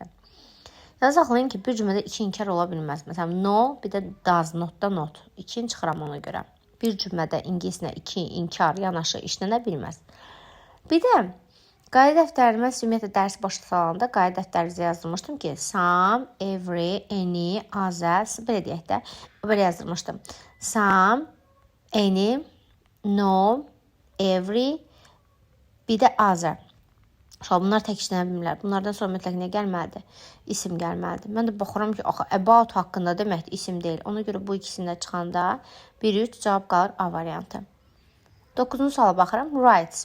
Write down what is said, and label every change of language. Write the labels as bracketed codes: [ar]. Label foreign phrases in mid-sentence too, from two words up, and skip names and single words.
[az] Yalnız saxlayın ki, bir cümlədə 2 inkar ola bilməz. Məsələn, no, bir də does, notda not. 2-ni çıxıram ona görə. Bir cümlədə ingilislə 2 inkar yanaşı işlənə bilməz. Bir də qayda dəftərimə ümumiyyətlə dərsi başa salanda qayda dəftərinizə yazdırmışdım ki, [en] some, every, any, other, [az] belə deyək də, belə yazdırmışdım. [en] Some, any, no, every, [az] bir də other. Bunlar tək işlənə bilmirlər. Bunlardan sonra mütləq nə gəlməlidir? İsim gəlməlidir. Mən də baxıram ki, axı about haqqında deməkdir, isim deyil. Ona görə bu ikisində çıxanda 1-3 cavab qalır A variantı. 9-cu suala baxıram. Rights.